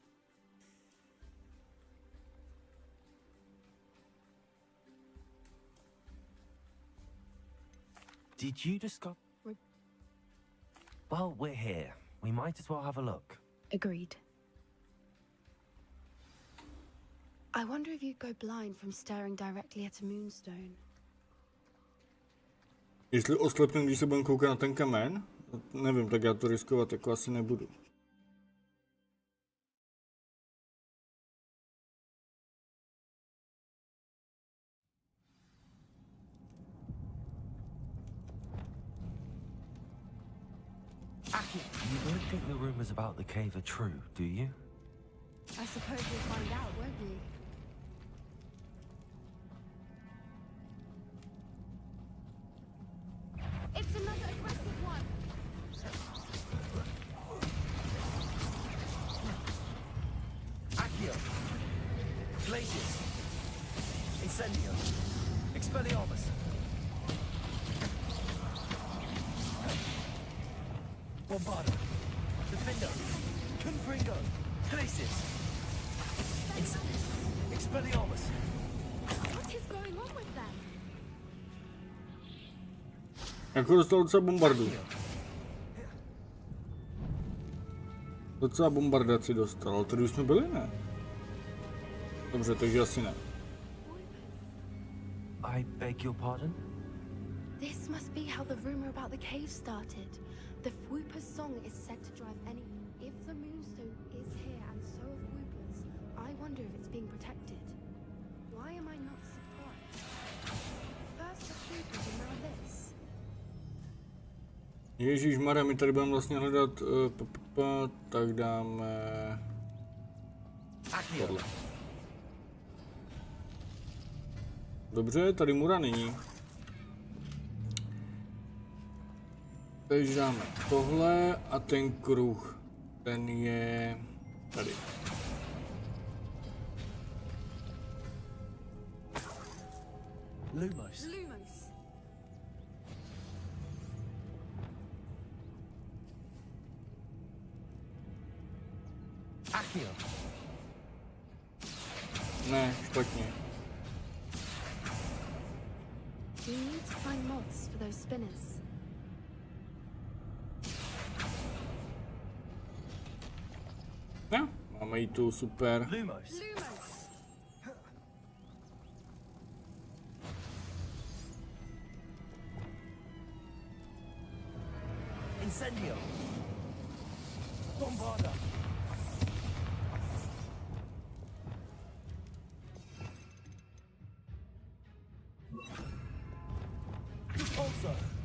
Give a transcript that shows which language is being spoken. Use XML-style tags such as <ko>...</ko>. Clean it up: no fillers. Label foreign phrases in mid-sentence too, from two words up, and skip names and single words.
<en>Did you discover... Well, we're here. We might as well have a look. Agreed. I wonder if you'd go blind from staring directly at a moonstone.</en> <cs>Jestli oslepnu, když se budem koukat na ten kamen? Nevím, tak já to riskovat jako asi nebudu.</cs> <en>You don't think the rumors about the cave are true, do you? I suppose we'll find out, won't we? It's another aggressive one! Accio! Glacius! Incendio! Expelliarmus! Bombardo! Defendo! Confringo! Glacius! Expelliarmus! What is going on with them?</en> <cs>Jako dostal docela bombardu. Docela bombardaci dostal, ale tady už jsme byli, ne? Dobře, takže asi ne.</cs> <en>I beg your pardon? This must be how the rumor about the cave started. The Whooper's song is said to drive any... If the moonstone is here and so are Whoopers, I wonder if it's being protected. Why am I not surprised? First the Whoopers and now this.</en> <cs>Ježíšmarja, my tady budeme vlastně hledat... tak dáme... tohle. Dobře, tady mura není. Takže dáme tohle a ten kruh, ten je tady.</cs> <en>Lumos. Lumos. Accio.</en> <cs>Ne, špatně.</cs> <en>We need to find moths for those spinners.</en> <cs>No, máme jí tu, super.</cs> <en>Lumos. Lumos. Incendio. Bombarda. Repulsor.</en>